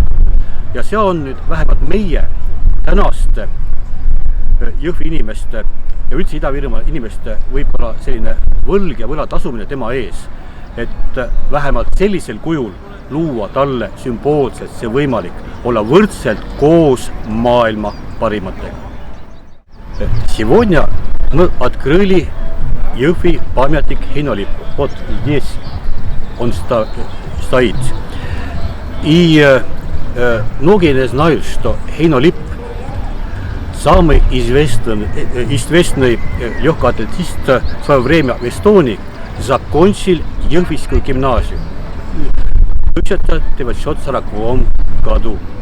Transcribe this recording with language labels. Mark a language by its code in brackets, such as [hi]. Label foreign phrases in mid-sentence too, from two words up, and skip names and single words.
[et] Ja see on nüüd vähemalt meie tänaste Jõhvi inimeste ja üldse Ida-Virumaa inimeste võib-olla selline võlg ja võla tasumine tema ees, et vähemalt sellisel kujul luua talle sümboolselt see võimalik olla võrdselt koos maailma parimatega. [ru] Сегодня мы открыли Jõhvi памятник Heinalippu. Вот здесь он стоит. И многие не знают, что Heinalipp, самый известный легкоатлетист в свое время в Эстонии, закончил Jõhvискую гимназию в 1940 году.